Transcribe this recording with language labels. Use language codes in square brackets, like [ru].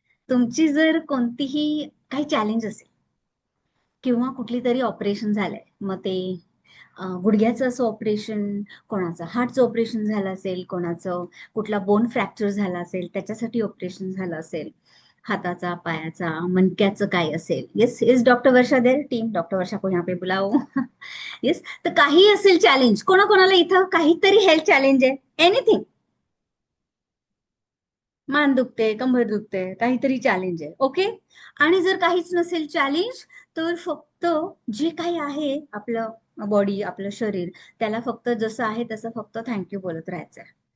[mr] तुमची जर कोणतीही काही चॅलेंज असेल किंवा कुठली तरी ऑपरेशन झालंय, मग ते गुडघ्याचं असं ऑपरेशन, कोणाचं हार्टचं ऑपरेशन झालं असेल, कोणाचं कुठला बोन फ्रॅक्चर झाला असेल त्याच्यासाठी ऑपरेशन झालं असेल, हाताचा, पायाचा, मणक्याचं काय असेल. [hi] येस डॉक्टर वर्षा देर, टीम डॉक्टर वर्षा को यहाँ पे बुलाओ. [en] Yes. [mr] तर काही असेल चॅलेंज, कोणाकोणाला इथं काहीतरी हेल्थ चॅलेंज आहे, एनिथिंग, मान दुखते, कंबर दुखते, काहीतरी चॅलेंज आहे. ओके. आणि जर काहीच नसेल चॅलेंज, तर फक्त जे काही आहे आपलं बॉडी, आपलं शरीर, त्याला फक्त जसं आहे तसं फक्त थँक्यू बोलत राहायचंय.